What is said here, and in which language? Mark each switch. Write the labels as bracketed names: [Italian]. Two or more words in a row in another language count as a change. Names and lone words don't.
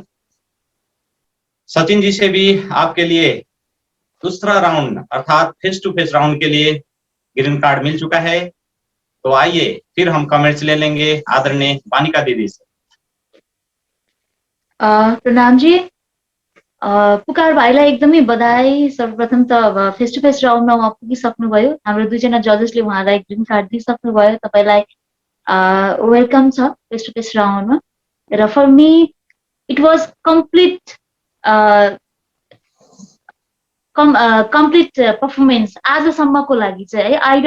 [Hindi] सचिन जी से भी आपके लिए दूसरा राउंड अर्थात [English] face to face round [Hindi] के लिए [English] green card [Hindi] मिल चुका है। तो आइए फिर हम कमेंट्स ले लेंगे आदरणीय वानिका दीदी से। [Nepali] प्रणाम जी। पुकार भाइलाई एकदमै बधाई। सर्वप्रथम त [English] face to face [Nepali] राउन्डमा उहाँ पुगिसक्नुभयो, हाम्रो दुईजना जजेसले उहाँलाई [English] green card [Nepali] दिइसक्नुभयो। तपाईलाई वेलकम छ [English] face to face [Nepali] राउन्डमा। [English] र for me it was complete performance [Nepali] आजसम्मको लागि चाहिँ है।